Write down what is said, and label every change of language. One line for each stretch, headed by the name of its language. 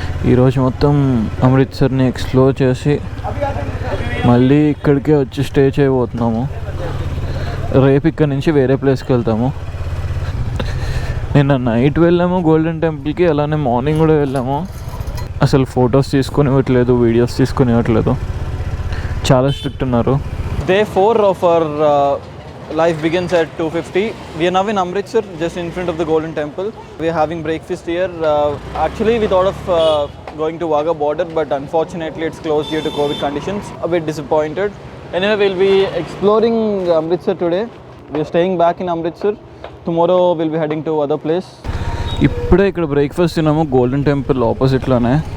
Telugu: ఈరోజు మొత్తం అమృత్సర్ని ఎక్స్ప్లోర్ చేసి మళ్ళీ ఇక్కడికే వచ్చి స్టే చేయబోతున్నాము. రేపు ఇక్కడ నుంచి వేరే ప్లేస్కి వెళ్తాము. నిన్న నైట్ వెళ్ళాము గోల్డెన్ టెంపుల్కి, అలానే మార్నింగ్ కూడా వెళ్ళాము. అసలు ఫొటోస్ తీసుకునివ్వట్లేదు, వీడియోస్ తీసుకునివ్వట్లేదు, చాలా స్ట్రిక్ట్ ఉన్నారు.
English: Day 4 of our life begins at 2:50. We are now in Amritsar, just in front of the Golden Temple. We are having breakfast here. Actually, we thought of going to Wagah border, but unfortunately it's closed due to COVID conditions. A bit disappointed. Anyway, we'll be exploring Amritsar today. We are staying back in Amritsar. Tomorrow we'll be heading to other place.
Telugu: ఇప్పుడే ఇక్కడ breakfast తిన్నాము golden temple ఆపోజిట్లోనే.